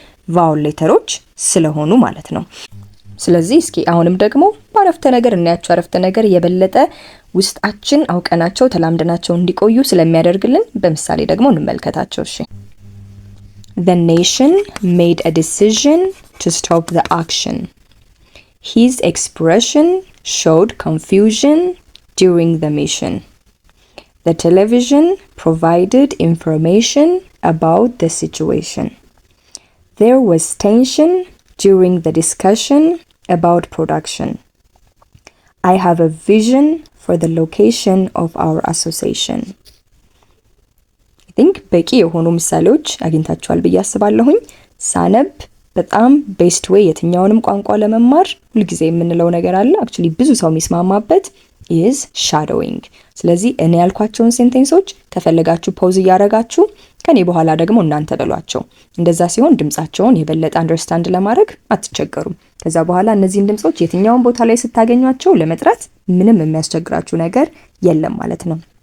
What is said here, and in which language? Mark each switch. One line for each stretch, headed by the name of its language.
Amharic: ቫውል ሌተሮች ስለሆኑ ማለት ነው። ስለዚህ እስኪ አሁንም ደግሞ በአረፍተ ነገር እናያቸው። አረፍተ ነገር የበለጠ ውስጣችን አውቀናቸው ተላምደናቸው እንዲቆዩ ስለሚያደርግልን በምሳሌ ደግሞ እንመልከታቸው። እሺ
English: The nation made a decision to stop the action. His expression showed confusion during the mission. The television provided information about the situation. There was tension during the discussion about production. I have a vision for the location of our association.
Amharic: I think በቂ የሆኑ ምሳሌዎች አግኝታችኋል ብዬ አስባለሁኝ። ሳነብ በጣም ቤስት ዌይ የትኛውንም ቋንቋ ለመማር ሁልጊዜ የምንለው ነገር አለ። አክቹሊ ብዙ ሰው የሚስማማበት
English: is shadowing።
Amharic: ስለዚህ እኔ ያልኳቸውን ሴንቴንሶች ከፈለጋችሁ ፖዝ እያደረጋችሁ ከኔ በኋላ ደግሞ እናንተ በሏቸው። እንደዛ ሲሆን ድምጻቸውን የበለጠ አንደርስታንድ ለማድረግ አትቸገሩም። ከዛ በኋላ እነዚህን ድምጾች የትኛውን ቦታ ላይ ስታገኟቸው ለመጥራት ምንም የሚያስቸግራችሁ ነገር የለም ማለት ነው።